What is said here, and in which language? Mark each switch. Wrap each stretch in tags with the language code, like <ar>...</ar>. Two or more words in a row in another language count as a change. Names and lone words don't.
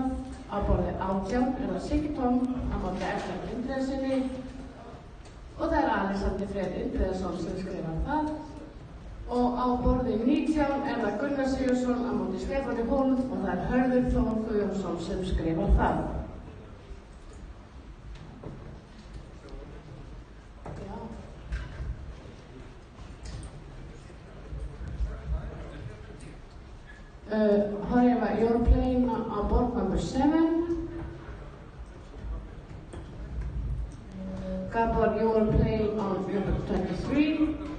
<is>Á borði 18 það Siggi Tóm á móti Erlend Indriðasinni og það Alexander Freyr Indriðason sem skrifar það. Og á borði 19 það Gunnar Sigurðsson á móti Stefáni Hólm og það Hörður Þór Guðjónsson sem skrifar það.</is> <en>However, you're playing on board number 7. Gabor, you're playing on number 23.</en>